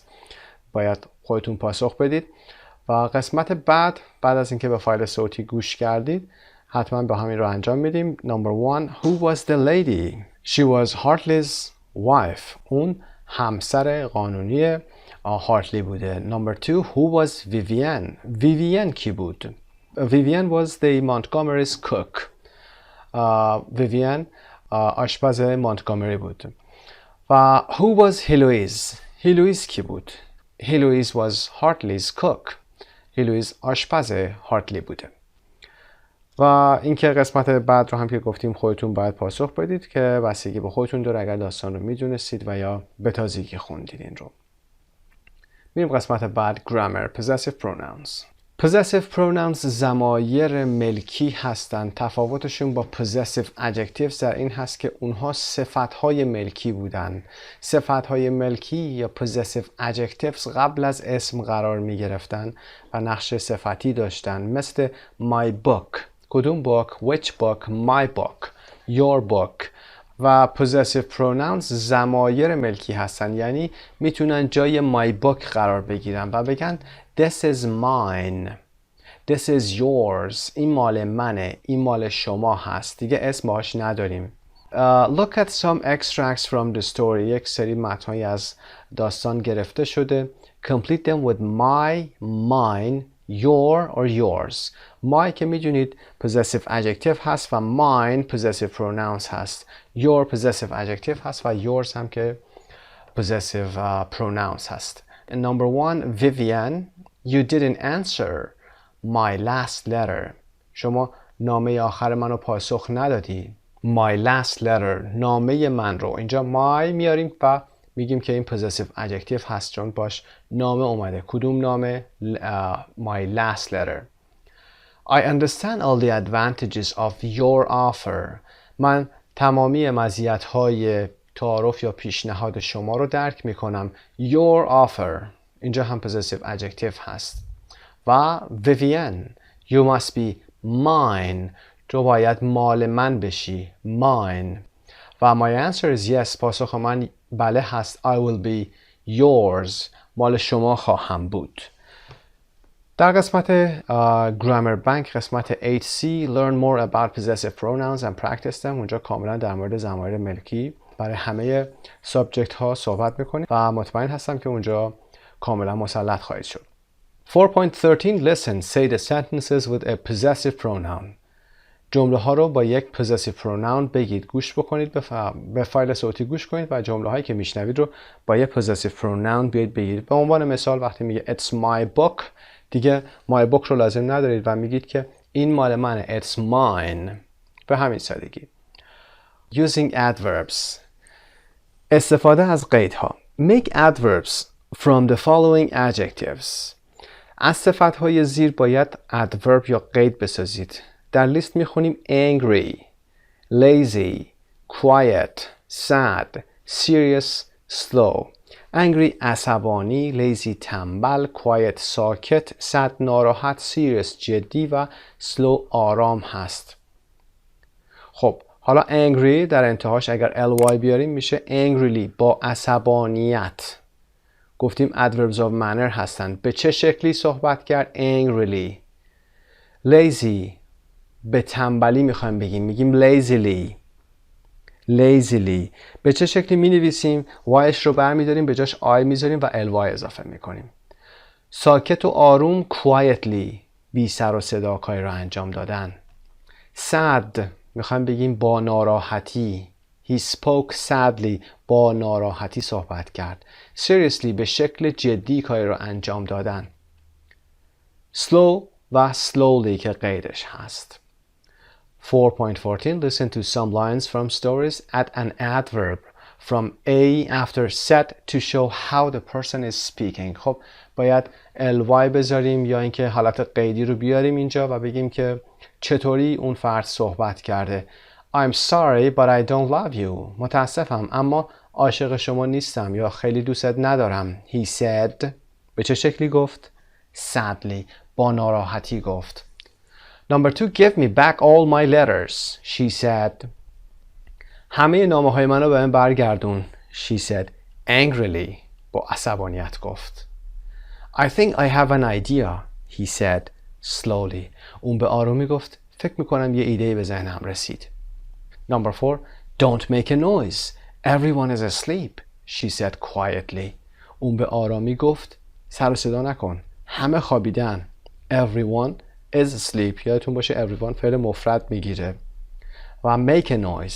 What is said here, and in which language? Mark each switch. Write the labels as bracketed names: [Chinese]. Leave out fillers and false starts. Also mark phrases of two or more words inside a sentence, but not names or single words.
[Persian] باید خودتون پاسخ بدید. و قسمت بعد از اینکه به فایل صوتی گوش کردید حتما با همین رو انجام میدیم. [English] Number 1. Who was the lady? She was Hartley's wife. [Persian] اون همسر قانونی هارتلی بوده. [English] Number 2. Who was Vivian? Vivian [Persian] کی بود؟ [English] Vivian was the Montgomery's cook. [Persian] Vivian آشپز مونتگومری بود. [English] و who was Heloise? Heloise [Persian] کی بود؟ [English] Heloise was Hartley's cook. [Persian] Heloise آشپز هارتلی بوده. و اینکه قسمت بعد رو هم که گفتیم خودتون باید پاسخ بدید که بستگی به خودتون داره، اگر داستان رو میدونستید و یا به تازگی خوندید این رو. میریم قسمت بعد [English] grammar possessive pronouns. possessive pronouns [Persian] ضمایر ملکی هستند. تفاوتشون با [English] possessive adjectives [Persian] در این هست که اونها صفتهای ملکی بودن. صفتهای ملکی یا [English] possessive adjectives [Persian] قبل از اسم قرار می گرفتن و نقش صفتی داشتن، مثل [English] my book. [Persian] کدوم [English] book؟ which book؟ my book. your book. [Persian] و [English] possessive pronouns [Persian] ضمایر ملکی هستن، یعنی میتونن جای [English] my book [Persian] قرار بگیرن و بگن [English] this is mine, this is yours. [Persian] این مال منه، این مال شما هست. دیگه اسم باش نداریم. [English] Look at some extracts from the story. [Persian] یک سری متن‌هایی از داستان گرفته شده. [English] Complete them with my, mine, your or yours. [Persian] my که میدونید [English] possessive adjective [Persian] هست و [English] mine possessive pronouns [Persian] هست. [English] your possessive adjective [Persian] هست و yours هم که [English] possessive pronouns [Persian] هست. [English] And number 1. Vivian, you didn't answer my last letter. [Persian] شما نامه آخر منو پاسخ ندادی. [English] my last letter [Persian] نامه من رو. اینجا my میاریم و میگیم که این [English] possessive adjective [Persian] هست چون باش نامه اومده. کدوم نامه؟ [English] my last letter. I understand all the advantages of your offer. [Persian] من تمامی مزیت‌های تعارف یا پیشنهاد شما رو درک میکنم. [English] Your offer [Persian] اینجا هم [English] possessive adjective [Persian] هست. [English] و Vivienne you must be mine. [Persian] تو باید مال من بشی. Mine. [English] و my answer is yes. [Persian] پاسخ من بله هست. [English] I will be yours. [Persian] مال شما خواهم بود. در قسمت [English] grammar bank قسمت 8C learn more about possessive pronouns and practice them. [Persian] اونجا کاملا در مورد ضمایر ملکی برای همه سابجکت ها صحبت میکنیم و مطمئن هستم که اونجا کاملا مسلط خواهید شد. [English] 4.13 listen say the sentences with a possessive pronoun. [Persian] جمله ها رو با یک [English] possessive pronoun [Persian] بگید. گوش بکنید به فایل صوتی گوش کنید و جمله هایی که میشنوید رو با یک [English] possessive pronoun [Persian] بیاید بگید. به عنوان مثال وقتی میگه [English] it's my book [Persian] دیگه [English] my book [Persian] رو لازم ندارید و میگید که این مال منه. [English] It's mine. [Persian] به همین سادگی. [English] Using adverbs. [Persian] استفاده از قیدها. [English] Make adverbs from the following adjectives. [Persian] از صفتهای زیر باید adverb یا قید بسازید. در لیست میخونیم [English] angry, lazy, quiet, sad, serious, slow. [Persian] angry عصبانی، lazy تنبل، quiet ساکت، sad ناراحت، serious جدی و slow آرام هست. خب حالا angry در انتهاش اگر ly بیاریم میشه angrily با عصبانیت. گفتیم [English] adverbs of manner [Persian] هستند. به چه شکلی صحبت کرد؟ angrily. lazy به تنبلی میخوایم بگیم. میگیم lazily. lazily. به چه شکلی می نویسیم؟ yش رو برمیداریم به جاش I میذاریم و ly اضافه میکنیم. ساکت و آروم quietly بی سر و صدا کاری رو انجام دادن. sad میخوایم بگیم با ناراحتی. [English] He spoke sadly [Persian] با ناراحتی صحبت کرد. seriously به şekل جدی کاری رو انجام دادن. slow و slowly که قیدش هست. [English] 4.14 listen to some lines from stories add an adverb from a after set to show how the person is speaking. [Persian] خب باید ly بذاریم یا اینکه حالت قیدی رو بیاریم اینجا و بگیم که چطوری اون فرد صحبت کرده. [English] I'm sorry but I don't love you. [Persian] متاسفم اما عاشق شما نیستم یا خیلی دوستت ندارم. [English] He said. [Persian] به چه شکلی گفت؟ sadly با ناراحتی گفت. [English] Number 2 give me back all my letters. She said. [Persian] همه نامه های منو به من برگردون. [English] She said angrily [Persian] با عصبانیت گفت. [English] I think I have an idea. He said slowly. [Persian] اون به آرومی گفت فکر میکنم یه ایده به ذهنم رسید. [English] Number 4 don't make a noise. Everyone is asleep. She said quietly. [Persian] اون به آرامی گفت سر و صدا نکن. همه خوابیدن. [English] Everyone is asleep. [Persian] یادتون باشه everyone فعل مفرد میگیره. و [English] make a noise.